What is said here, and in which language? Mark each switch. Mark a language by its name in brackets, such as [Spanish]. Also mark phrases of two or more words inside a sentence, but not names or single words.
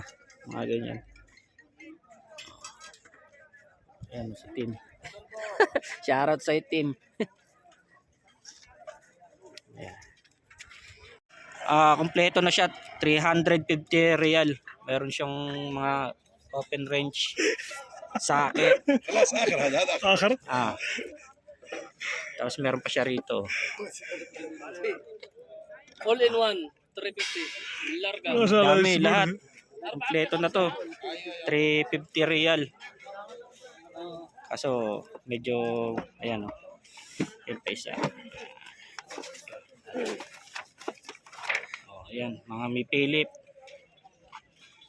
[Filipino] Mga ganyan. Ayan si Tim. Shoutout sa Tim. Kompleto na siya, 350 real. Meron siyang mga [English] open range socket. [Arabic] خلاص اخر هذا اخر [Filipino] Tapos meron pa siya rito. [English] all in one 350 larga [Filipino] Dami lahat. Kompleto na to. 350 real. Kaso medyo ayan oh. Yan pa isa. Oh, ayan, mga may Philips. Ayan.